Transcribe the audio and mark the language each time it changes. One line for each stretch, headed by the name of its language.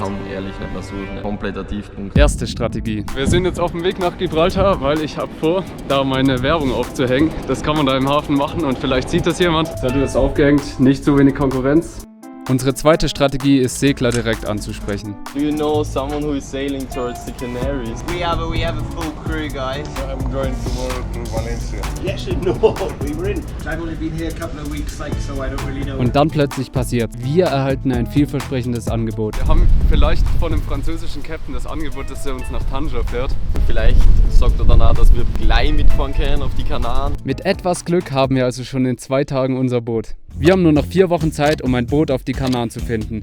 German: Kann ehrlich nicht mehr so ein kompletter Tiefpunkt. Erste Strategie. Wir sind jetzt auf dem Weg nach Gibraltar, weil ich habe vor, da meine Werbung aufzuhängen. Das kann man da im Hafen machen und vielleicht sieht das jemand. Zettel ist aufgehängt, nicht so wenig Konkurrenz. Unsere zweite Strategie ist, Segler direkt anzusprechen.
English: Do you know someone who is sailing towards the Canaries? We have a full crew, guys. I'm going tomorrow to Valencia. Yes, no, we were in. I've only been here a couple of weeks, like, so I don't really know.
German: Und dann plötzlich passiert, wir erhalten ein vielversprechendes Angebot. Wir haben vielleicht von einem französischen Captain das Angebot, dass er uns nach Tanger fährt. Vielleicht sagt er danach, dass wir gleich mitfahren können auf die Kanaren. Mit etwas Glück haben wir also schon in 2 Tagen unser Boot. Wir haben nur noch 4 Wochen Zeit, um ein Boot auf die Kanaren zu finden.